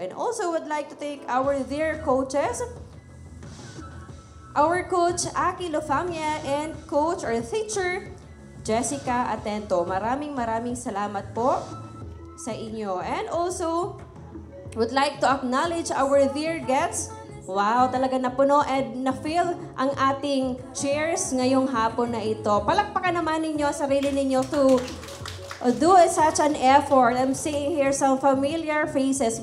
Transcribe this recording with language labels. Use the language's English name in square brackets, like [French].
[English] And also would like to thank our dear coaches, our coach Aki Lafamia and coach or teacher Jessica Atento. [Filipino] Maraming salamat po sa inyo. [English] And also, would like to acknowledge our dear guests. [Filipino] Wow, talaga napuno and na-fill ang ating chairs ngayong hapon na ito. Palakpakan naman ninyo sarili ninyo [English] to do such an effort. I'm seeing here some familiar faces.